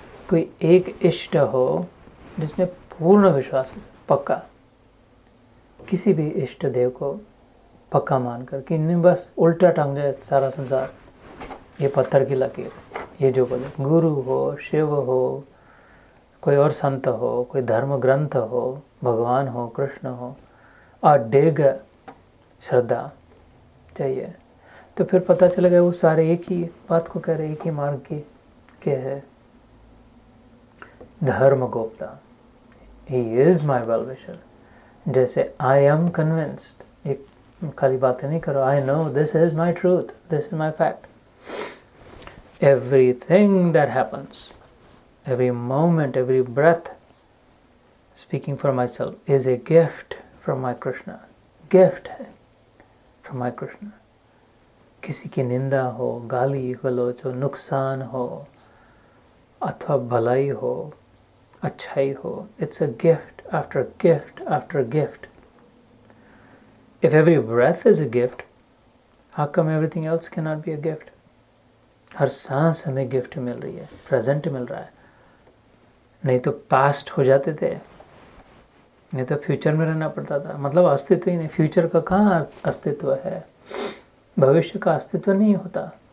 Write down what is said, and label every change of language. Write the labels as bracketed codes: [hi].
[hi] कोई एक इष्ट हो जिसमें पूर्ण विश्वास हो, पक्का, किसी भी इष्ट देव को पक्का मानकर कि नहीं बस उल्टा टांग जाए सारा संसार, ये पत्थर की लकीर, ये जो बोले, गुरु हो, शिव हो, कोई और संत हो, कोई धर्म ग्रंथ हो, भगवान हो, कृष्ण हो, अडिग श्रद्धा चाहिए, तो फिर पता चलेगा वो सारे एक ही बात को कह रहे, एक ही मार्ग के है। [en] धर्म गोप्ता, he is my well wisher. जैसे आई एम कन्विंस्ड, [hi] एक खाली बातें नहीं करो, [en] I know this is my truth, this is my fact. Everything that happens, every moment, every breath, speaking for myself, is a gift from my Krishna. Gift है from my Krishna. [hi] किसी की निंदा हो, गाली गलौज हो, नुकसान हो अथवा भलाई हो, अच्छाई हो, [en] it's a gift after gift [hi] after gift. [en] If every breath is a gift, how come everything else cannot be a gift? [hi] हर सांस हमें गिफ्ट मिल रही है, प्रेजेंट मिल रहा है। नहीं तो पास्ट हो जाते थे, नहीं तो फ्यूचर में रहना पड़ता था, मतलब अस्तित्व ही नहीं। फ्यूचर का कहाँ अस्तित्व है, भविष्य का अस्तित्व नहीं होता।